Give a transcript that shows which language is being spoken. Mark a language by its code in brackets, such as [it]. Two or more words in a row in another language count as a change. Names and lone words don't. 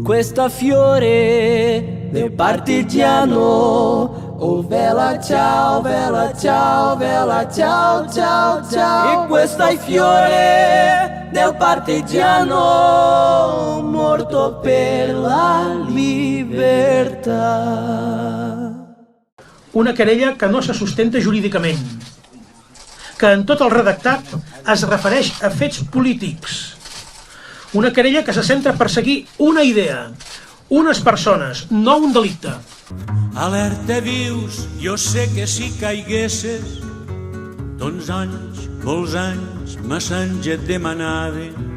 [it] questa fiore del partigiano. Oh bella ciao, bella ciao, bella ciao, ciao, ciao. E questa è fiore del partigiano morto per la libertà. [ca] Una querella que no se sustenta jurídicament, que en tot el redactat es refereix a fets polítics. Una querella que se centra a perseguir una idea, unes persones, no un delicte. Alerta vius, jo sé que si caiguesses, doncs anys, molts anys, massa anys et demanaven.